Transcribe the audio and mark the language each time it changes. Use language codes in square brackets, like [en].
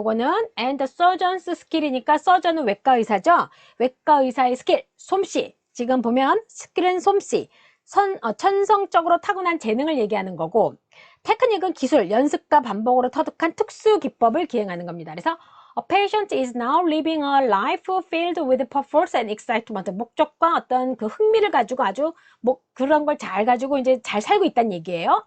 [ko] 요거는 and surgeon's skill이니까 surgeon은 외과 의사죠. 외과 의사의 스킬, 솜씨. 지금 보면 스킬은 솜씨. 천성적으로 타고난 재능을 얘기하는 거고 테크닉은 기술, 연습과 반복으로 터득한 특수 기법을 기행하는 겁니다. [en] 그래서 A patient is now living a life filled with purpose and excitement. [ko] 목적과 어떤 그 흥미를 가지고 아주 그런 걸 잘 가지고 이제 잘 살고 있다는 얘기예요.